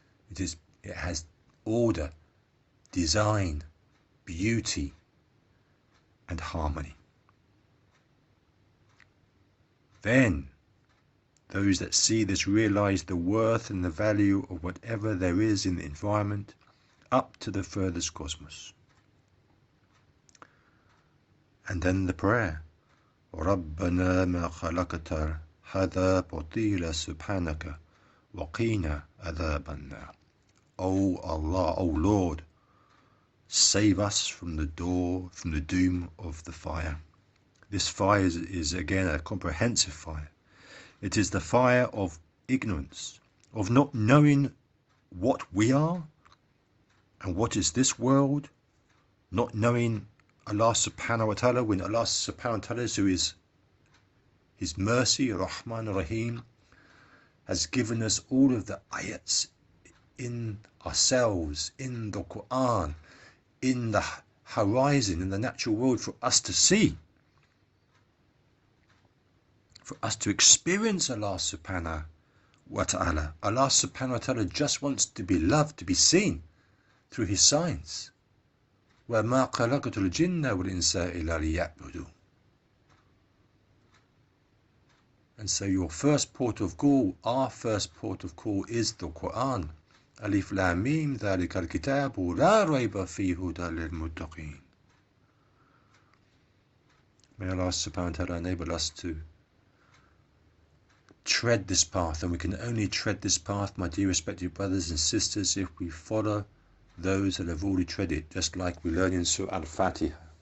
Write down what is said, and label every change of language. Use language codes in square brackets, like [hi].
[en] It has order, design, beauty, and harmony. Then those that see this realize the worth and the value of whatever there is in the environment up to the furthest cosmos. And then the prayer, [ar] رَبَّنَا مَا خَلَقْتَ هَذَا بَطِيلًا سُبْحَانَكَ وَقِينَا عَذَابَ النَّارِ. [en] O Allah, O Lord, save us from the doom of the fire. This fire is again a comprehensive fire. It is the fire of ignorance, of not knowing what we are and what is this world, not knowing Allah subhanahu wa ta'ala, when Allah subhanahu wa ta'ala, who is His mercy, Rahman Rahim, has given us all of the ayats in ourselves, in the Quran, in the horizon, in the natural world for us to see, for us to experience Allah subhanahu wa ta'ala. Allah subhanahu wa ta'ala just wants to be loved, to be seen through His signs. [ar] وَمَا خَلَقْتُ الْجِنَّ وَالْإِنسَ إِلَّا لِيَعْبُدُونَ. [en] And so your first port of call, our first port of call, is the Quran. [ar] Alif Lam Mim, ذَلِكَ الْكِتَابُ لَا رَيْبَ فِيهِ هُدًى لِلْمُتَّقِينَ. [en] May Allah subhanahu wa ta'ala enable us to tread this path, and we can only tread this path, my dear respected brothers and sisters, if we follow those that have already tread it, just like we learn in Surah Al-Fatiha.